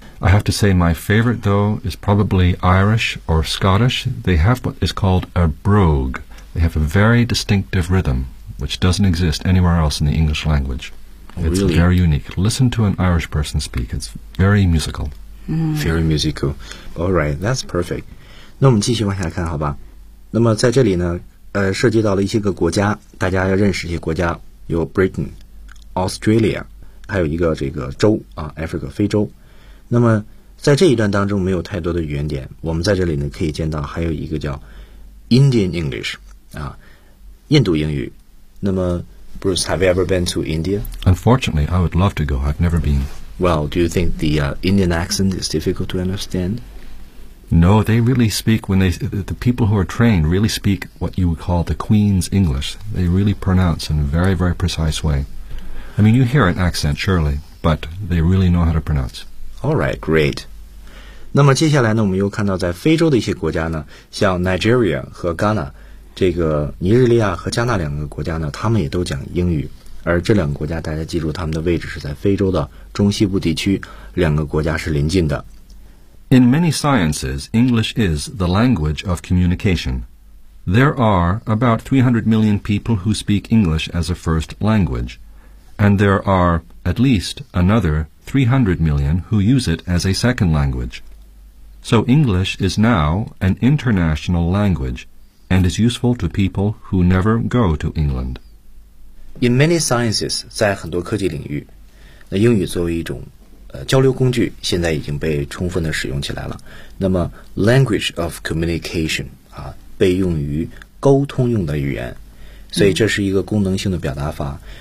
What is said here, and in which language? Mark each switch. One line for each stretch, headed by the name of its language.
English: I have to say my favorite, though, is probably Irish or Scottish. They have what is called a brogue. They have a very distinctive rhythm, which doesn't exist anywhere else in the English language. It's really? Very unique. Listen to an Irish person speak. It's very musical.、 Mm. Very musical. All right, that's perfect.
Chinese: 那我们继续往下看好吧。那么在这里呢，涉及到了一些个国家，大家要认识一些国家，有 Britain, Australia, 还有一个这个州啊 ,Africa, 非洲。那么在这一段当中没有太多的语言点，我们在这里呢可以见到还有一个叫 Indian English 啊，印度英语。
English: 那么 Bruce, have you ever been to India? Unfortunately, I would love to go. I've never been. Well, do you think the Indian accent is difficult to understand? No, they really speak when the people who are trained really speak what you would call the Queen's English. They really pronounce in a very, very precise way. I mean, you hear an accent, surely, but they really know how to pronounce. All right, great.
Chinese: 那么接下来呢，我们又看到在非洲的一些国家呢，像 Nigeria 和 Ghana， 这个尼日利亚和加纳两个国家呢，他们也都讲英语。而这两个国家，大家记住他们的位置是在非洲的中西部地区，两个国家是邻近的。
English: In many sciences, English is the language of communication. There are about 300 million people who speak English as a first language, and there are at least another 300 million who use it as a second language. So English is now an international language and is useful to people who never go to England. In many sciences,
Chinese: 在很多科技领域，那英语作为一种交流工具现在已经被充分的使用起来了。那么
English: language of communication
Chinese: 啊，被用于沟通用的语言，所以这是一个功能性的表达法。